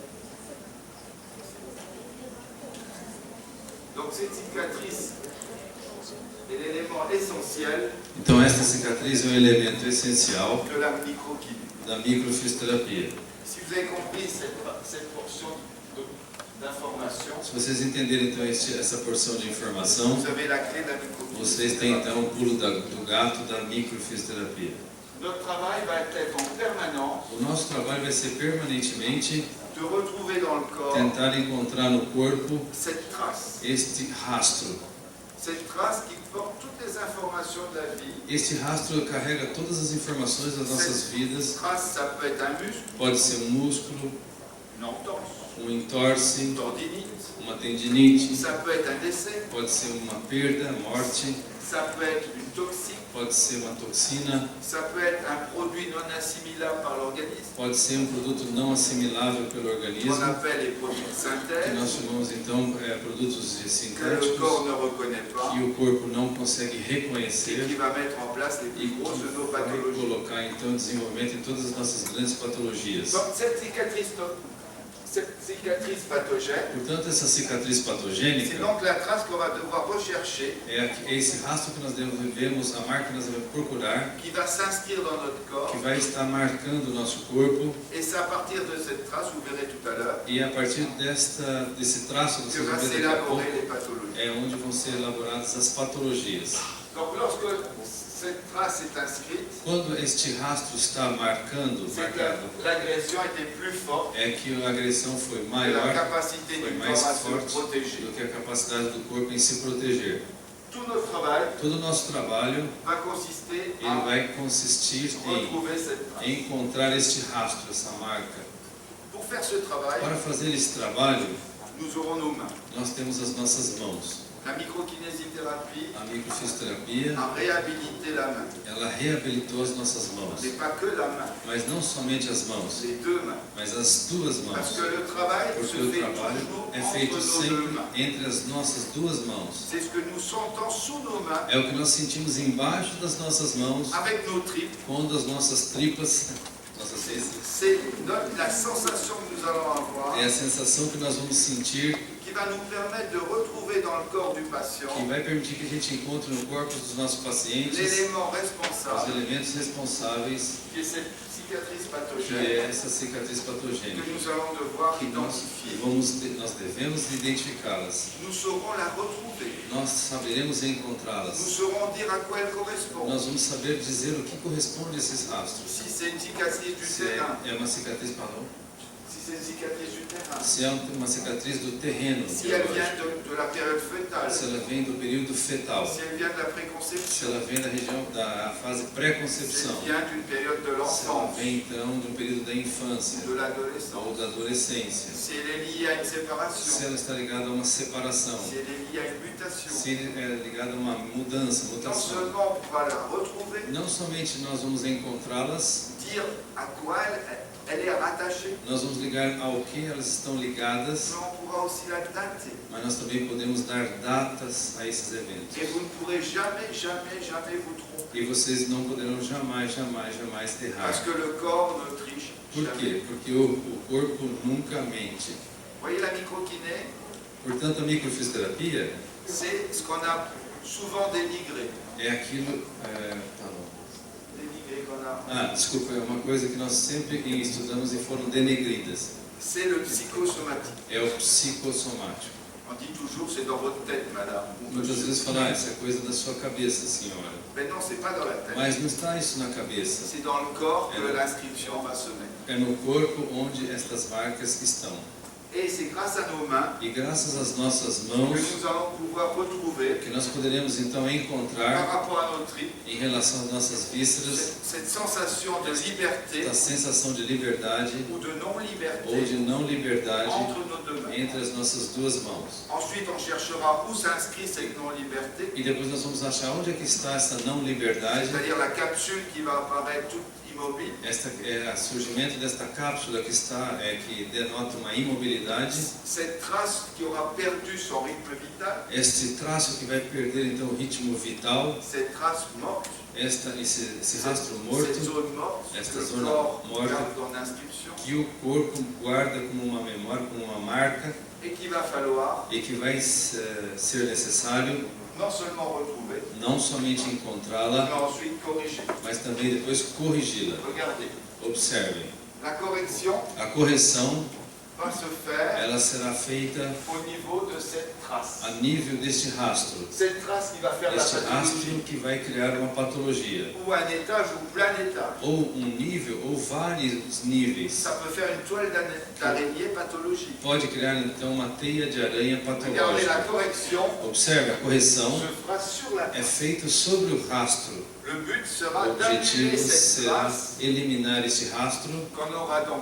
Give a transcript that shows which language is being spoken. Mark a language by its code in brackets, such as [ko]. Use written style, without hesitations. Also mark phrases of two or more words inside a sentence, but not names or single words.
[fr] Donc cette cicatrice est l'élément essentiel [pt] Então, esta cicatriz é um elemento essencial [fr] de la microkiné. [pt] da microfisioterapia. [fr] Si vous avez compris cette portion d'information, [pt] Se vocês entenderem então essa porção de informação, [fr] vous avez la clé de la microkiné. [pt] vocês têm então o pulo do gato da microfisioterapia. [fr] Notre travail va être en permanence [pt] O nosso trabalho vai ser permanentemente [fr] de retrouver dans le corps [pt] tentar encontrar no corpo [fr] cette trace. [pt] este rastro. [fr] Cette trace qui porte toutes les informations de la vie. [pt] Este rastro carrega todas as informações das nossas vidas. [fr] Trace, ça peut être un muscle, [pt] Pode ser um músculo, [fr] une entorse, [pt] entorse, [fr] une tendinite, [pt] uma tendinite, [fr] ça peut être un décès, [pt] pode ser uma perda, morte, [fr] ça peut être une toxique, [pt] pode ser uma toxina, [fr] ça peut être un produit non assimilable par l'organisme, [pt] pode ser um produto não assimilável pelo [fr] qu'on [pt] organismo, [fr] appelle les produits de [pt] que [fr] synthèse, [pt] nós chamamos então produtos [fr] que le [pt] sintéticos, [fr] corps ne reconnaît pas [pt] que o corpo não consegue [fr] et [pt] reconhecer [fr] qui va mettre en place les [pt] e [fr] plus [pt] que [fr] grosses de nos [pt] vai [fr] pathologies. [pt] colocar então o desenvolvimento em todas as nossas grandes patologias. [fr] Donc cette cicatrice pathogène, [pt] Portanto, essa cicatriz [fr] c'est [pt] patogênica [fr] donc la trace qu'on va devoir rechercher, [pt] é esse rastro que nós devemos, a marca que nós devemos procurar, [fr] qui va s'inscrire dans notre corps, [pt] que vai estar marcando o nosso corpo, [fr] et c'est à partir de cette trace, vous verrez tout à l'heure, [pt] e a partir desse traço, [fr] que [pt] vocês [fr] va [pt] vão ver daqui a pouco, [fr] s'élaborer les pathologies. [pt] é onde vão ser elaboradas as patologias. [fr] Donc lorsque cette trace est inscrite, [pt] Quando este rastro está marcado, [fr] c'est que l'agression était plus forte [pt] é que a agressão foi [fr] que la [pt] maior, [fr] capacité [pt] foi [fr] du [pt] mais [fr] corps à se [pt] forte [fr] protéger. [pt] do que a capacidade do corpo em se proteger. [fr] Tout notre travail [pt] Todo o nosso trabalho [fr] va consister [pt] ele [fr] à [pt] vai consistir [fr] retrouver cette trace. [pt] em encontrar este rastro, essa marca. [fr] Pour faire ce travail, [pt] Para fazer esse trabalho, [fr] nous aurons nos mains. [pt] nós temos as nossas mãos. [fr] La microkinésithérapie [pt] A microfisioterapia, [fr] a réhabilité la main. [pt] ela reabilitou as nossas mãos. [fr] Mais pas que la main, [pt] Mas não somente as mãos, [fr] les deux mains. [pt] mas as duas [fr] Parce [pt] mãos. [fr] que le travail [pt] Porque [fr] se [pt] o [fr] fait [pt] trabalho [fr] toujours [pt] é [fr] entre [pt] feito [fr] nos deux [pt] sempre [fr] mains. [pt] entre as nossas duas mãos. [fr] C'est ce que nous sentons sous nos mains, [pt] É o que nós sentimos embaixo das nossas mãos, [fr] avec nos tripes. [pt] quando as nossas tripas, nossas [fr] C'est c'est la sensation que nous allons avoir [pt] é a sensação que nós vamos sentir, [fr] qui va nous permettre de retrouver dans le corps du patient [pt] que vai permitir que a gente encontre no corpo dos nossos pacientes [fr] l'élément [pt] os [fr] responsable [pt] elementos responsáveis, [fr] qui est cette cicatrice [pt] que [fr] pathogène [pt] é essa cicatriz [fr] que [pt] patogênica, [fr] nous allons devoir [pt] que [fr] identifier. [pt] nós devemos identificá-las. [fr] Nous saurons la retrouver. [pt] Nós saberemos [fr] Nous [pt] encontrá-las. [fr] saurons dire à quoi elle correspond. [pt] Nós vamos saber dizer o que corresponde a esses rastros. [fr] Si c'est une cicatrice du [pt] Se [fr] terrain, [pt] é uma cicatriz marrom, [fr] si c'est une cicatrice du terrain, [pt] se é uma cicatriz do terreno, [fr] si elle vient de la période fœtale, [pt] se ela vem do período fetal, [fr] si elle vient de la [pt] se [fr] préconception, [pt] ela vem da região da fase [fr] si [pt] pré-concepção, [fr] elle vient d'une période de [pt] se ela [fr] l'enfance, [pt] vem então do período da infância [fr] de [pt] ou [fr] l'adolescence, [pt] da adolescência, [fr] si elle est liée à une [pt] se [fr] séparation, [pt] ela está ligada a uma separação, [fr] si elle est liée à une mutation, [pt] se é ligada a uma mudança, [fr] non [pt] mutação. [fr] seulement on va la retrouver, [pt] Não somente nós vamos encontrá-las, [fr] dire à quoi elle est rattachée, [pt] nós vamos ligar ao que elas estão ligadas, [fr] mais on pourra aussi la dater. [pt] mas nós também podemos dar datas a esses eventos. [fr] Et vous ne pourrez jamais, jamais, jamais vous tromper. [pt] E vocês não poderão jamais [fr] Parce [pt] errar. [fr] que le corps ne triche [pt] Por [fr] jamais. [pt] quê? Porque o corpo nunca mente. [fr] Vous voyez la microkiné, [pt] Portanto, a microfisioterapia [fr] c'est ce qu'on a souvent dénigré. [pt] é aquilo... tá bom. [fr] Dénigré qu'on a. [pt] Desculpa, é uma coisa que nós sempre estudamos e foram denegridas. [fr] C'est le psychosomatique. [pt] É o psicossomático. [fr] On dit toujours c'est dans votre tête, madame. ou [pt] Muitas [fr] monsieur. [pt] vezes falam, isso é coisa da sua cabeça, senhora. [fr] Mais non, c'est pas dans la tête. [pt] Mas não está isso na cabeça. [fr] C'est dans le corps que l'inscription va se mettre. [pt] É no corpo onde estas marcas estão. [fr] Et c'est grâce à nos mains [pt] E graças às nossas [fr] que [pt] mãos, [fr] nous allons pouvoir retrouver, [pt] que nós poderemos então [fr] par [pt] encontrar, [fr] rapport à nos tripes, [pt] em relação às nossas vísceras, [fr] cette sensation de liberté [pt] a sensação de liberdade [fr] ou de [pt] ou [fr] de non-liberté [pt] não liberdade [fr] entre nos deux mains. [pt] entre as nossas duas mãos. [fr] Ensuite, on cherchera où s'inscrit cette non-liberté, [pt] E depois nós vamos achar onde é que está essa não liberdade. [fr] c'est-à-dire la capsule qui va apparaître toute immobile. [pt] Esta é o surgimento desta cápsula que está, que denota uma imobilidade. [fr] Cette trace qui aura perdu son rythme vital, [pt] Este traço que vai perder então o ritmo vital, [fr] cette trace morte, [pt] esse rastro [fr] cette [pt] morto, [fr] zone morte, [pt] Esta [fr] que le [pt] zona [fr] corps [pt] morta. [fr] garde dans l'inscription, [pt] que o corpo guarda como uma memória, como uma marca, [fr] et qu'il va falloir [pt] e que vai ser necessário [fr] non seulement retrouver, [pt] não somente [fr] mais [pt] encontrá-la, [fr] ensuite corriger. [pt] mas também depois corrigi-la. [fr] Regardez, [pt] Observem, [fr] la correction [pt] a correção [fr] va se faire [pt] ela será feita [fr] au niveau de cette trace. [pt] a nível deste rastro. [fr] Cette trace qui va faire la [pt] Este rastro [fr] pathologie, [pt] que vai criar uma patologia, [fr] ou un étage ou plein étage. [pt] ou um nível, ou vários níveis. [fr] Ça peut faire une toile d'araignée pathologique. [pt] Pode criar então uma teia de aranha [fr] Regardez, la [pt] patológica. [fr] correction [pt] Observe, a correção [fr] se fera sur la [pt] é [fr] trace. [pt] feita sobre o rastro. [fr] Le but sera [pt] O objetivo [fr] d'annuler cette [pt] será [fr] trace [pt] eliminar este rastro [fr] qu'on aura donc